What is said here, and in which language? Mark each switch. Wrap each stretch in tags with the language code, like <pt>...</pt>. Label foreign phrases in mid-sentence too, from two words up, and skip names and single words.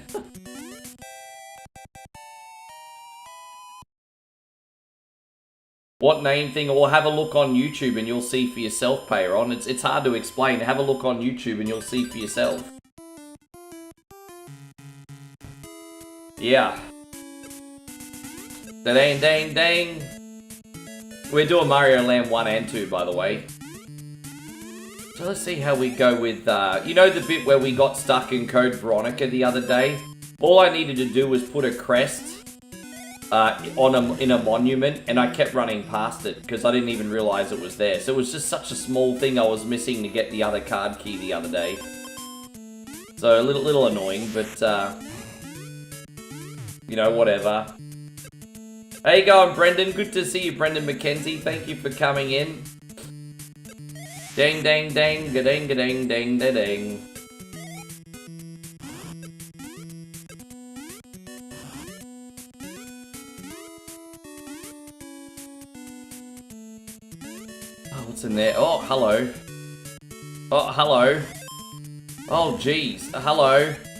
<en>What name thing? Or have a look on YouTube and you'll see for yourself, Payron. It's hard to explain. Have a look on YouTube and you'll see for yourself. Yeah. Da-dang, dang, dang. We're doing Mario Land 1 and 2, by the way. So let's see how we go with, you know the bit where we got stuck in Code Veronica the other day? All I needed to do was put a crest in a monument, and I kept running past it because I didn't even realize it was there. So it was just such a small thing I was missing to get the other card key the other day. So a little annoying, but you know, whatever. How you going, Brendan? Good to see you, Brendan McKenzie. Thank you for coming in. Dang, dang, dang, ga-dang, ga-dang, dang, da-dang. What's in there? Oh, hello. Oh, hello. Oh, jeez. Hello.</en>